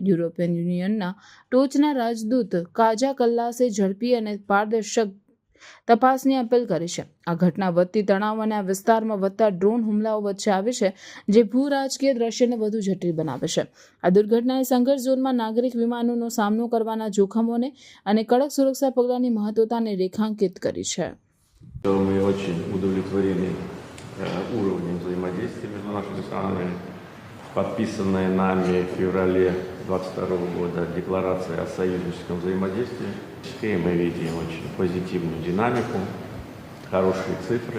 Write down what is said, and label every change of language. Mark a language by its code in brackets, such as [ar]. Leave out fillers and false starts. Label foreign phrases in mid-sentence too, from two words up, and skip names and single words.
[gu] યુરોપિયન યુનિયનના ટોચના રાજદૂત કાજા કલ્લાસે ઝડપી અને પારદર્શક તપાસની અપીલ કરી છે. આ ઘટના વધતી તણાવ અને આ વિસ્તારમાં વધતા ડ્રોન હુમલાઓ વચ્ચે આવી છે, જે ભૂ-રાજકીય દ્રશ્યને વધુ જટિલ બનાવે છે. આ દુર્ઘટનાએ સંઘર્ષ ઝોનમાં નાગરિક વિમાનોનો સામનો કરવાના જોખમોને અને કડક સુરક્ષા પગલાંની મહત્વતાને રેખાંકિત કરી છે. [ru] Уровнем взаимодействия между нашими странами, подписанная нами в феврале 2022 года декларация о союзническом взаимодействии. И мы видим очень позитивную динамику, хорошие цифры.